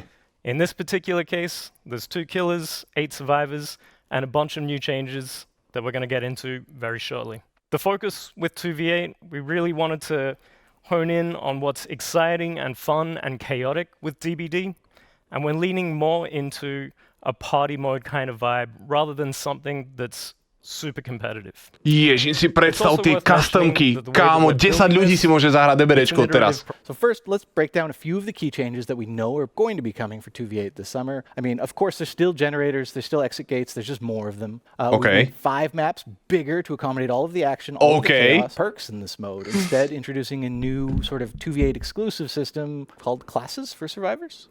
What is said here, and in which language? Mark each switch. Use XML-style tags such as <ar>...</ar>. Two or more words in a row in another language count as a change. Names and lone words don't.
<en>In this particular case, there's 2 killers, 8 survivors, and a bunch of new changes that we're going to get into very shortly. The focus with 2v8, we really wanted to hone in on what's exciting and fun and chaotic with DBD, and we're leaning more into a party mode kind of vibe rather than something that's super competitive.</en> <sk>Ježiš, si predstav tie customky. Kámo, 10 ľudí si môže zahrať DBDčko teraz.</sk> <en>So first, let's break down a few of the key changes that we know are going to be coming for 2v8 this summer. I mean, of course, there's still generators, there's still exit gates, there's just more of them. Okay. We made 5 maps bigger to accommodate all of the action, all of the chaos, perks in this mode. Instead, introducing a new sort of 2v8 exclusive system called classes for survivors.</en>